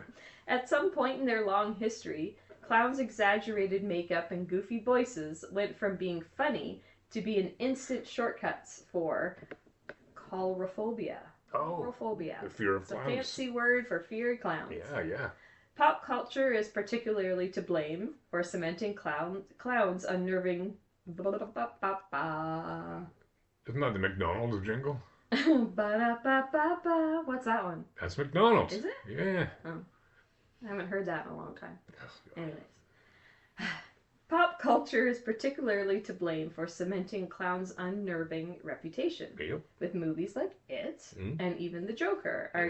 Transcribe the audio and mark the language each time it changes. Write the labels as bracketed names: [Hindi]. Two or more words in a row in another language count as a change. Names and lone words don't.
[English] At some point in their long history, clowns' exaggerated makeup and goofy voices went from being funny to be an instant shortcuts for coulrophobia. Oh, Coulrophobia. the fear of It's a clowns. fancy word for fear of clowns. Yeah. Pop culture is particularly to blame for cementing clowns' unnerving. Ba-da-ba-ba-ba. Isn't that the McDonald's jingle? Ba-da-ba-ba-ba. What's that one? That's McDonald's. Is it? Yeah. I haven't heard that in a long time. Anyways. Pop culture is particularly to blame for cementing clowns' unnerving reputation, Yep. with movies like It Mm. and even The Joker are